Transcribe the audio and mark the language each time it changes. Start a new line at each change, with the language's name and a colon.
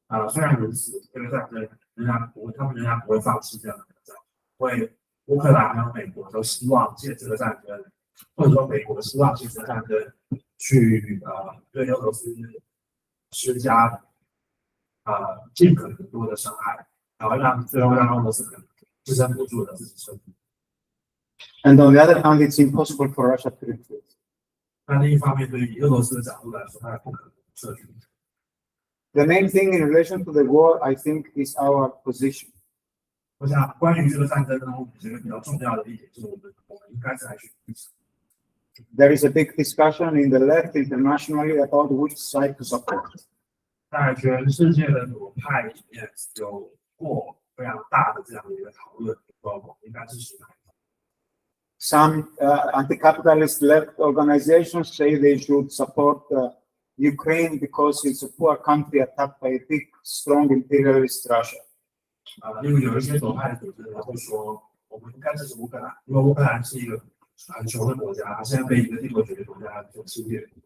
Chinese: 虽然如此，这个战争他们仍然不会放弃这样的战争，因为乌克兰和美国都希望借这个战争，或者说美国希望借这个战争去对俄罗斯施加尽可能多的伤害，然后最后让俄罗斯可能支撑不住的自己生命。
English: And on the other hand, it's impossible for Russia to retreat.
Chinese: 那另一方面，对于俄罗斯的角度来说，它也不可能撤军。
English: The main thing in relation to the war, I think, is our position.
Chinese: 我想，关于这个战争呢，我觉得比较重要的一点就是我们应该采取立场。
English: There is a big discussion in the left internationally about which side to support.
Chinese: 在全世界的左派里面，有过非常大的这样的一个讨论，说我们应该支持哪一方。
English: Some anti-capitalist left organizations say they should support Ukraine because it's a poor country attacked by a big, strong imperialist Russia.
Chinese: 例如有一些左派的组织会说，我我们应该支持乌克兰，因为乌克兰是一个很穷的国家，它现在被一个帝国主义国家所侵略。